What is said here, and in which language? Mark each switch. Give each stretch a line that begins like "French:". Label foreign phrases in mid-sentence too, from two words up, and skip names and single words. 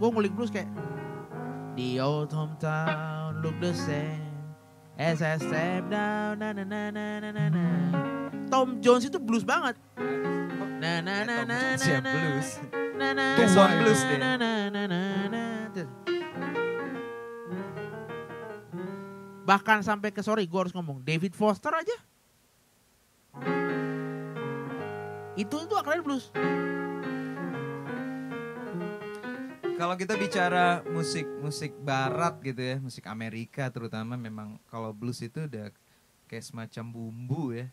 Indonesian: gue ngulik blues kayak
English: The old hometown look the same as I step down, na na na na na na na.
Indonesian: Tom Jones itu blues banget. Na na na na na Siap na. blues. Na na Tua na blues dia. na na na na na. Bahkan sampai ke sorry gue harus ngomong David Foster aja. Itu akalnya blues. Kalau kita bicara musik barat gitu ya, musik Amerika terutama, memang kalau blues itu udah kayak semacam bumbu ya.